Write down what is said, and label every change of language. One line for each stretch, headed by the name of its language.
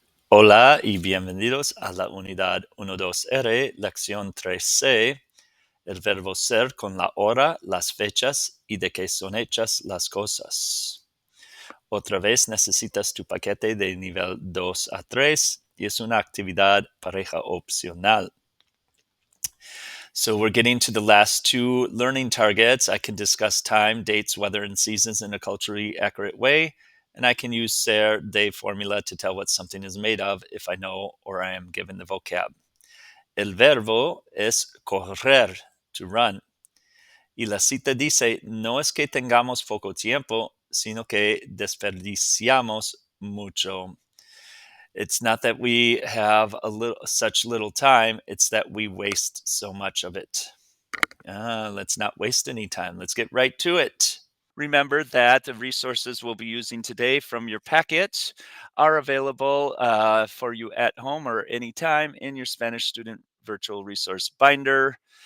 Spanish: Hola y bienvenidos a la unidad 12R, lección 3C, el verbo ser con la hora, las fechas y de qué son hechas las cosas. Otra vez necesitas tu paquete de nivel 2 a 3 y es una actividad pareja opcional.
English: So we're getting to the last two learning targets. I can discuss time, dates, weather, and seasons in a culturally accurate way. And I can use ser de formula to tell what something is made of if I know or I am given the vocab.
Spanish: El verbo es correr,
English: to run.
Spanish: Y la cita dice, no es que tengamos poco tiempo, sino que desperdiciamos mucho.
English: It's not that we have such little time, it's that we waste so much of it. Let's not waste any time. Let's get right to it. Remember that the resources we'll be using today from your packet are available for you at home or anytime in your Spanish Student Virtual Resource Binder.